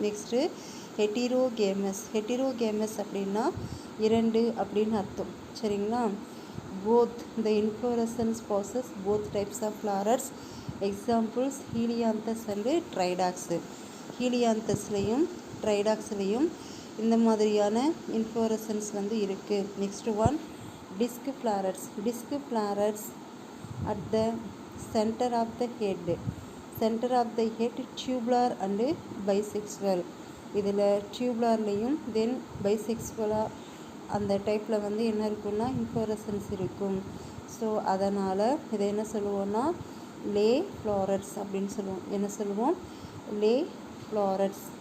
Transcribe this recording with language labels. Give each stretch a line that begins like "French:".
Tamil: Next ஹெட்டிரோகேமஸ். ஹெட்டிரோகேமஸ் அப்படின்னா 2 அப்படின்னு அர்த்தம். சரிங்களா.
English: Both the inflorescence possess both types of florets.
Tamil: Examples Helianthus and ட்ரைடாக்ஸு. ஹீலியாந்தஸ்லேயும் ட்ரைடாக்ஸ்லேயும் இந்த மாதிரியான இன்ஃப்ளோரசன்ஸ் வந்து இருக்குது. Next one
English: disc flowers at the center of the head tubular and bisexual.
Tamil: இதில் டியூப்லார்லேயும் தென் பைசெக்சுவலாக அந்த டைப்பில் வந்து என்ன இருக்குன்னா இன்ஃப்ளோரசன்ஸ் இருக்கும். ஸோ அதனால் இதை என்ன சொல்லுவோம்னா லே ஃப்ளாரட்ஸ் அப்படின்னு சொல்லுவோம். என்ன சொல்லுவோம்? லே ஃப்ளாரட்ஸ்.